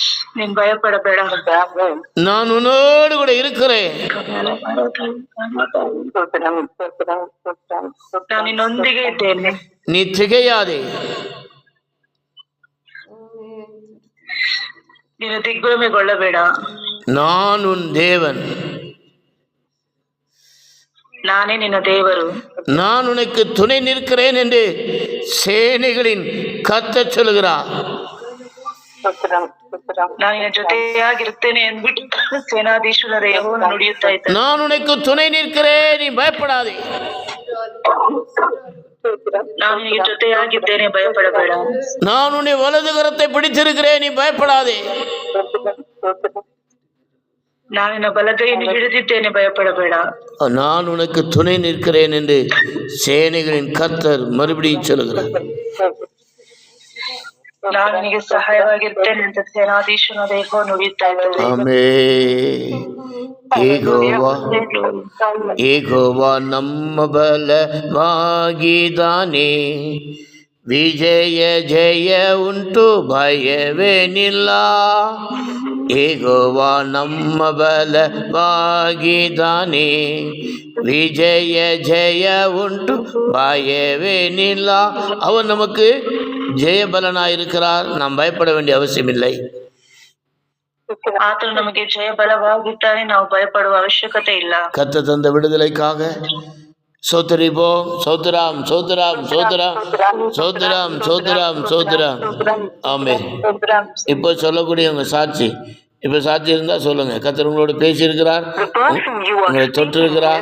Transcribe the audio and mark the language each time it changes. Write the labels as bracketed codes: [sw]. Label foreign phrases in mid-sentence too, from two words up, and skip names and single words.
[kn] ನೀನ್ ಭಯಪಡಬೇಡ. [ta] நான் உன்னோடு கூட இருக்கிறேன். [kn] ನಾನು ನಿನ್ನೊಂದಿಗೆ ಇದ್ದೇನೆ. [ta] நீ திகையாதே. [kn] ನೀನು ದಿಗ್ಭ್ರಮೆಗೊಳ್ಳಬೇಡ. [ta] நான் உன் தேவன். [kn] ನಾನೇ ನಿನ್ನ ದೇವರು. [ta] நான் உனக்கு துணை நிற்கிறேன் என்று சேனைகளின் கர்த்தர் சொல்கிறார். [kn] ನಾನು ನಿನ್ನ ಜೊತೆಯಾಗಿರುತ್ತೇನೆ ಎಂದ್ಬಿಟ್ಟು ಸೇನಾಧೀಶ್ವರ ಯೆಹೋವನು ನುಡಿಯುತ್ತಾ ಇದ್ದಾನೆ. [ta] நான் உனக்கு துணை நிற்கிறேன், நீ பயப்படாதே. [kn] ನಾನು ನಿನಗೆ ಜೊತೆಯಾಗಿದ್ದೇನೆ, ಭಯಪಡಬೇಡ. [ta] நான் உன்னை வலது கரத்தை பிடித்திருக்கிறேன், நீ பயப்படாதே. [kn] ನಾನು ನಿನ್ನ ಬಲಗೈಯನ್ನು ಹಿಡಿದಿದ್ದೇನೆ, ಭಯಪಡಬೇಡ. [ta] நான் உனக்கு துணை நிற்கிறேன் என்று சேனைகளின் கர்த்தர் மறுபடியும் சொல்கிறார். [kn] ನಾನು ನಿನಗೆ ಸಹಾಯವಾಗಿರ್ತೇನೆ ಅಂತ ಸೇನಾಧೀಶ್ವರನಾದ ಯೆಹೋವನು ನುಡಿಯುತ್ತಾ ಇದ್ದಾನೆ. ಆಮೆನ್. ಯೆಹೋವ ನಮ್ಮ ಬಲವಾಗಿದ್ದಾನೆ, ವಿಜಯ ಜಯ ಉಂಟು, ಭಯವೇನಿಲ್ಲ. ಯೆಹೋವ ನಮ್ಮ ಬಲವಾಗಿದ್ದಾನೆ, ವಿಜಯ ಜಯ ಉಂಟು, ಭಯವೇನಿಲ್ಲ. [ta] அவர் நமக்கு ஜெயபலனாயிருக்கிறார், நாம் பயப்பட வேண்டிய அவசியம் இல்லை. [kn] ಆತನು ನಮಗೆ ಜಯ ಬಲವಾಗಿದ್ದಾನೆ, ನಾವು ಭಯಪಡುವ ಅವಶ್ಯಕತೆ ಇಲ್ಲ. [ta] கர்த்தர் தந்த விடுதலைக்காக சோதரிப்போம். சோதராம் சோதராம் சோதராம் சோதராம் சோதராம் சோதராம். ஆமென். இப்போ சொல்லக்கூடியவங்க சாட்சி, இப்போ சாட்சி இருந்தா சொல்லுங்க. கர்த்தர் உங்களோட பேசியிருக்கிறார், உங்களை தொட்டிருக்கிறார்.